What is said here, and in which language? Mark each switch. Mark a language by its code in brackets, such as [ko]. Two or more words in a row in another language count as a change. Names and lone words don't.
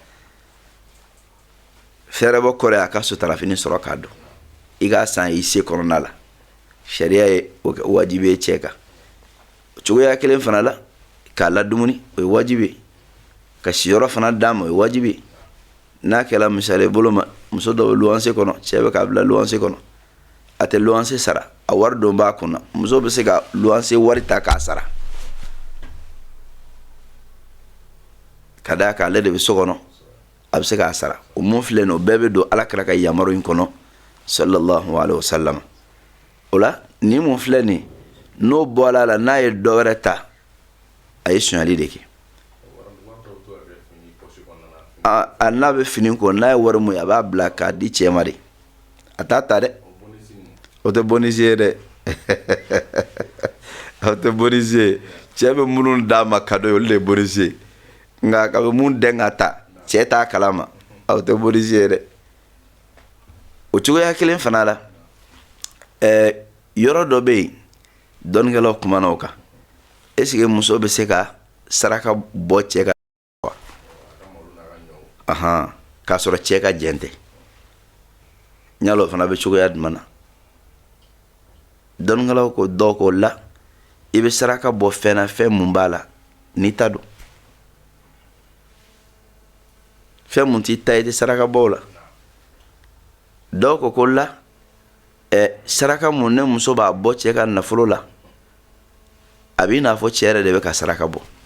[bm] fɛrɛ bɔ kɔrɔ ye a ka sutura fini sɔrɔ k'a don i k'a san i se kɔnɔna la sariya ye o kɛ wajibi ye cɛ kan cogoya kelen fana la k'a ladumuni o ye wajibi ye ka siyɔrɔ fana d'a ma o ye wajibi ye n'a kɛra misali bolo ma muso dɔ bɛ luwanse kɔnɔ cɛ bɛ k'a bila luwanse kɔnɔ a tɛ luwanse sara a wari don b'a kunna muso bɛ se ka luwanse wari ta k'a sara ka d'a kan ale de bɛ so kɔnɔ a bɛ se k'a sara o mun filɛ nin o bɛɛ bɛ don alakira ka yamaru in kɔnɔ [ar] صلى الله عليه وسلم [bm] o la ni mun filɛ nin n'o bɔra a la n'a ye dɔ wɛrɛ ta a ye suɲɛli de kɛ a n'a bɛ fini ko n'a ye wari mun ye a b'a bila k'a di cɛ ma de a t'a ta dɛ o tɛ bonisi ye dɛ o tɛ bonisi ye cɛ bɛ minnu d'a ma cadeau ye olu de ye bonisi ye nka ka bɛ mun dɛn ka ta cɛ t'a kalama o tɛ bonisi ye dɛ o cogoya kelen fana la yɔrɔ dɔ bɛ yen dɔnnikɛlaw kumana o kan [fr] est-ce que [bm] muso bɛ se ka saraka bɔ cɛ ka k'a sɔrɔ cɛ ka jɛn tɛ n y'a lɔ fana bɛ cogoya jumɛn na dɔnnikɛlaw ko dɔw ko la i bɛ saraka bɔ fɛn na fɛn mun b'a la n'i ta don fɛn mun t'i ta i tɛ saraka bɔ o la dɔw ko la saraka mun ne muso b'a bɔ cɛ ka nafolo la a b'i n'a fɔ cɛ yɛrɛ de bɛ ka saraka bɔ